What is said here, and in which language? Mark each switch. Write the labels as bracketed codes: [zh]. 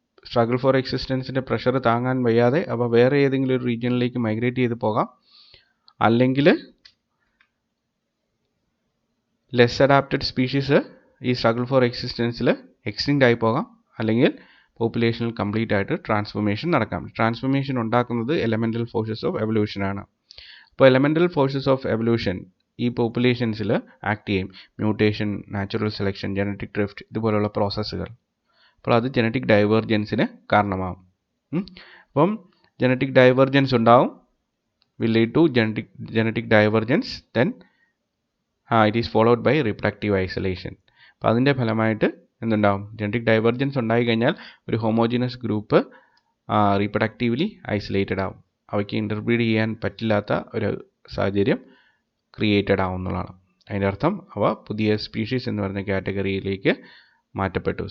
[ml] Struggle for എക്സിസ്റ്റൻസിൻ്റെ pressure താങ്ങാൻ വയ്യാതെ അവ വേറെ ഏതെങ്കിലും ഒരു റീജിയനിലേക്ക് മൈഗ്രേറ്റ് ചെയ്ത് പോകാം, അല്ലെങ്കിൽ ലെസ് അഡാപ്റ്റഡ് സ്പീഷീസ് ഈ സ്ട്രഗിൾ ഫോർ എക്സിസ്റ്റൻസിൽ എക്സ്റ്റിങ്ക്റ്റ് ആയി പോകാം, അല്ലെങ്കിൽ പോപ്പുലേഷനിൽ കംപ്ലീറ്റ് ആയിട്ട് ട്രാൻസ്ഫോർമേഷൻ നടക്കാം. ട്രാൻസ്ഫോർമേഷൻ ഉണ്ടാക്കുന്നത് എലമെൻ്റൽ ഫോഴ്സസ് ഓഫ് എവല്യൂഷനാണ്. അപ്പോൾ എലമെൻ്റൽ ഫോഴ്സസ് ഓഫ് എവല്യൂഷൻ ഈ പോപ്പുലേഷൻസിൽ ആക്ട് ചെയ്യും. Mutation, natural selection, genetic drift ഇതുപോലുള്ള പ്രോസസ്സുകൾ. അപ്പോൾ അത് ജനറ്റിക് ഡൈവേർജൻസിന് കാരണമാകും. അപ്പം ജനറ്റിക് ഡൈവേർജൻസ് ഉണ്ടാവും, [en] will lead to genetic divergence, then it is followed by reproductive isolation. [ml] അപ്പോൾ അതിൻ്റെ ഫലമായിട്ട് എന്തുണ്ടാവും? ജനറ്റിക് ഡൈവേർജൻസ് ഉണ്ടായി കഴിഞ്ഞാൽ ഒരു ഹോമോജിനസ് ഗ്രൂപ്പ് റീപ്രൊഡക്റ്റീവ്ലി ഐസൊലേറ്റഡ് ആവും. അവയ്ക്ക് ഇൻ്റർബ്രീഡ് ചെയ്യാൻ പറ്റില്ലാത്ത ഒരു സാഹചര്യം ക്രിയേറ്റഡ് ആവുന്നതാണ്. അതിൻ്റെ അർത്ഥം അവ പുതിയ സ്പീഷീസ് എന്ന് പറയുന്ന കാറ്റഗറിയിലേക്ക് മാറ്റപ്പെട്ടു.